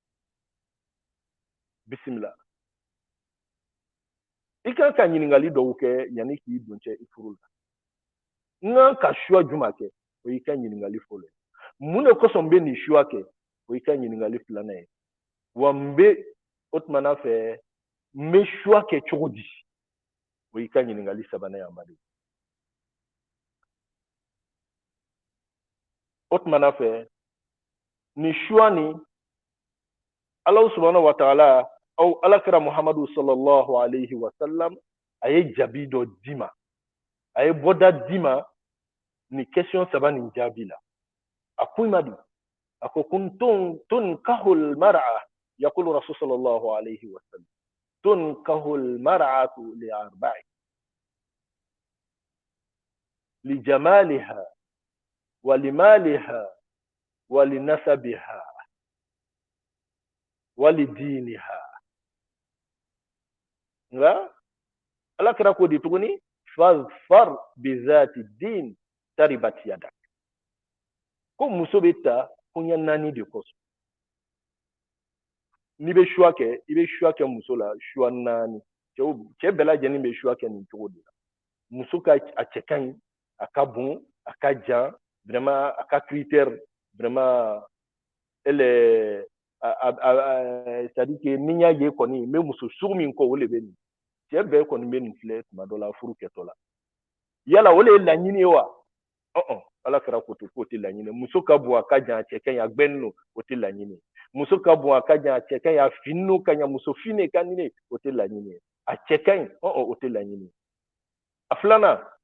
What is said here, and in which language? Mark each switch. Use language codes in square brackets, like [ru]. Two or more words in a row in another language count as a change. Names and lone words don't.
[bm] bisimila i kan ka ɲininkali dɔw kɛ yanni k'i don cɛ i furu la n kan ka choix jumɛn kɛ o y'i ka ɲininkali fɔlɔ ye mun de kosɔn n bɛ nin choix kɛ o y'i ka ɲininkali filanan ye wa n bɛ o tumana fɛ n bɛ choix kɛ cogo di o y'i ka ɲininkali sabanan ye amadu o tumana fɛ nin choix nin ala [ar] سبحانه وتعالى [bm] aw alakira muhammadu sallallahu [ar] عليه وسلم [bm] a ye jaabi dɔ d'i ma a ye bɔda d'i ma ni question saba nin jaabi la a ko i ma di a ko [ar] تنكح المرأة يقول رسول صلى الله عليه وسلم تنكح المرأة لأربع لجمالها ولمالها ولنسبها ولدينها [bm] nga alakira ko di tuguni [ar] فاظفر بذات الدين تربت يداك [bm] ko muso bɛ ta koɲɛ naani de kosɔn n'i bɛ choix kɛ i bɛ choix kɛ muso la choix naani cɛ bɛɛ lajɛlen bɛ choix kɛ nin cogo de la muso ka a cɛ ka ɲi a ka bon a ka jan vraiment a ka critère [fr] vraiment elle est c'est-à-dire que [bm] ni n y'a ye kɔni n bɛ muso sugu min kɔ o de bɛ nin cɛ bɛɛ kɔni bɛ nin filɛ tuma dɔ la furu kɛtɔ la yala o de ye laɲini ye wa ala kɛra ko to k'o tɛ laɲini muso ka bon a ka jan a cɛ ka ɲi a gbɛnnen don o tɛ laɲini muso ka bon a ka jan a cɛ ka ɲi a finnen ka ɲa muso finne ka di ne o tɛ laɲini ye a cɛ ka ɲi o tɛ laɲini ye a filanan